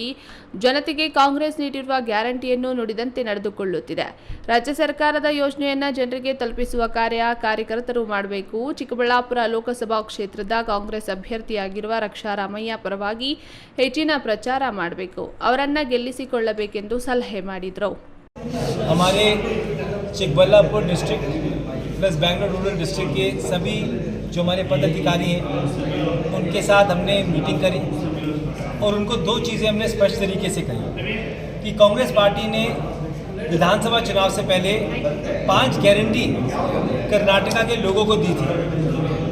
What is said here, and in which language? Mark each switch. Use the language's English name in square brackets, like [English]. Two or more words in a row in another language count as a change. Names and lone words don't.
[Kannada] ಜನತೆಗೆ ಕಾಂಗ್ರೆಸ್ ನೀಡಿರುವ ಗ್ಯಾರಂಟಿಯನ್ನು ನುಡಿದಂತೆ ನಡೆದುಕೊಳ್ಳುತ್ತಿದೆ. ರಾಜ್ಯ ಸರ್ಕಾರದ ಯೋಜನೆಯನ್ನ ಜನರಿಗೆ ತಲುಪಿಸುವ ಕಾರ್ಯಕರ್ತರು ಮಾಡಬೇಕು. ಚಿಕ್ಕಬಳ್ಳಾಪುರ ಲೋಕಸಭಾ ಕ್ಷೇತ್ರದ ಕಾಂಗ್ರೆಸ್ ಅಭ್ಯರ್ಥಿಯಾಗಿರುವ ರಕ್ಷಾ ರಾಮಯ್ಯ ಪರವಾಗಿ ಹೆಚ್ಚಿನ ಪ್ರಚಾರ ಮಾಡಬೇಕು, ಅವರನ್ನ ಗೆಲ್ಲಿಸಿಕೊಳ್ಳಬೇಕೆಂದು ಸಲಹೆ ಮಾಡಿದರು. [Hindi] हमारे चिकबल्लापुर [English] district plus Bengaluru rural district [Hindi] के सभी जो हमारे पदाधिकारी हैं उनके साथ हमने मीटिंग करी और उनको 2 चीज़ें हमने स्पष्ट तरीके से कही कि कांग्रेस पार्टी ने विधानसभा चुनाव से पहले 5 गारंटी कर्नाटका के लोगों को दी थी.